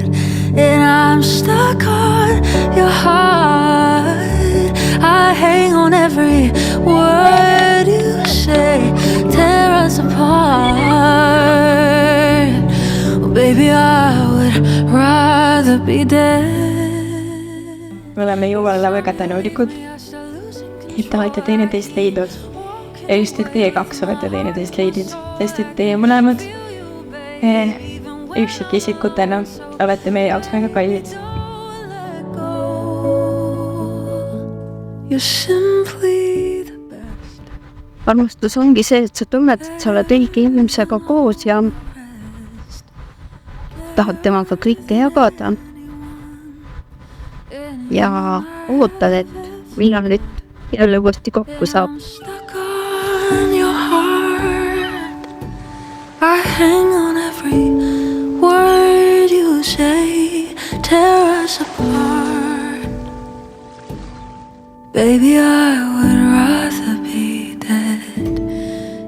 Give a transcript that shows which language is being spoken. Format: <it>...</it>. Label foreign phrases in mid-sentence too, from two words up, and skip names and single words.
<en>And I'm stuck on your heart. I hang on every word you say, tear us apart. Oh, baby, I would rather be dead.</en> <et>Me oleme Jumalale väga tänulikud, et te olete teineteist leidnud. Ja just, et teie kaks olete teineteist leidnud, sest et teie mõlemad üksikisikutena olete meie jaoks väga kallid.</et> <en>You're simply the best.</en> <et>Armastus ongi see, et sa tunned, et sa oled õige inimesega koos ja tahad temaga kõike jagada. Ja ootad, et millal nüüd jälle uuesti kokku saab.</et> <en>Stuck on your heart. I hang on every word you say, tear us apart. Baby, I would rather be dead.</en>